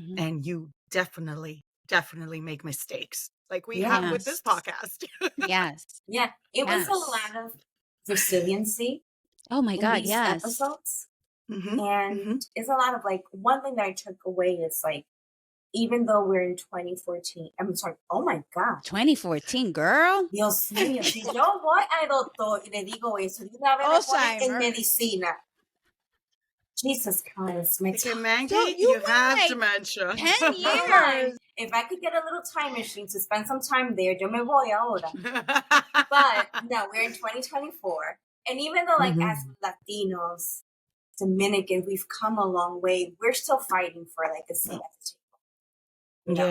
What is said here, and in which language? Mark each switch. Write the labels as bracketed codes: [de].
[en] And you definitely make mistakes like we have with this podcast. It was a lot of resiliency. Oh my God, these episodes. And it's a lot of one thing that I took away is even though we're in 2014, I'm sorry, oh my God. 2014, girl. [es] Dios mío, si yo voy al doctor y le digo eso, y una vez me ponen en medicina. [en] Jesus Christ. Maggie, you have dementia. 10 years. If I could get a little time machine to spend some time there, [es] yo me voy ahora. [en] But no, we're in 2024. And even though as Latinos, Dominicans, we've come a long way, we're still fighting for a seat at the table.